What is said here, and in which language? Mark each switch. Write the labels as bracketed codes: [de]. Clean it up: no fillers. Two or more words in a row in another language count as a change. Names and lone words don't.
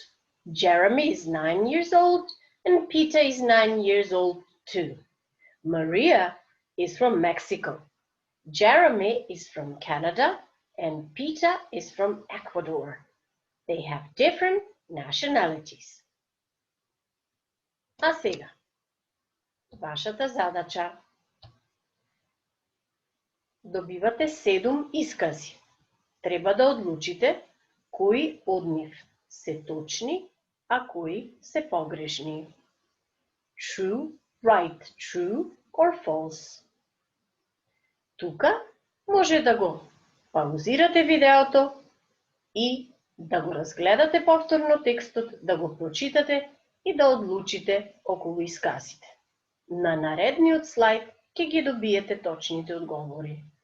[en] Jeremy is 9 years old and Peter is 9 years old too. Maria is from Mexico. Jeremy is from Canada and Peter is from Ecuador. They have different nationalities. [mk] А сега, вашата задача. Добивате 7 искази. Треба да одлучите кои од нив се точни, а кои се погрешни. [en] True, right, true or false. [mk] Тука може да го паузирате видеото и да го разгледате повторно текстот, да го прочитате и да одлучите околу исказите. На наредниот слайд ќе ги добиете точните одговори.